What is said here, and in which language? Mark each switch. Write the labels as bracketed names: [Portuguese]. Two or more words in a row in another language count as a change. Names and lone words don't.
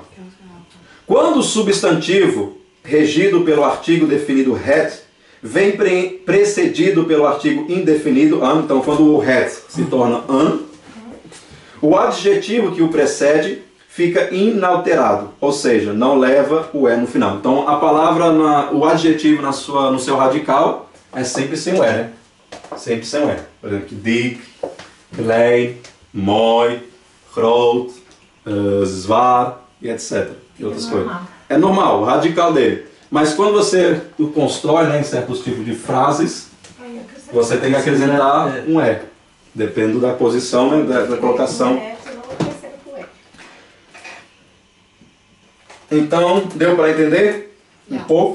[Portuguese] Quando o substantivo regido pelo artigo definido het vem precedido pelo artigo indefinido an, então quando o het se torna an, o adjetivo que o precede fica inalterado, ou seja, não leva o E no final. Então a palavra, o adjetivo no seu radical é sempre sem o E, né? Sempre sem o E. Por exemplo, [Dutch] dik, klein, mooi, groot, zwaar [Portuguese] e etc. E outras coisas. É normal, o radical dele. Mas quando você o constrói, né, em certos tipos de frases, você tem que acrescentar um E. Depende da posição, né, da colocação. Então, deu para entender um pouco?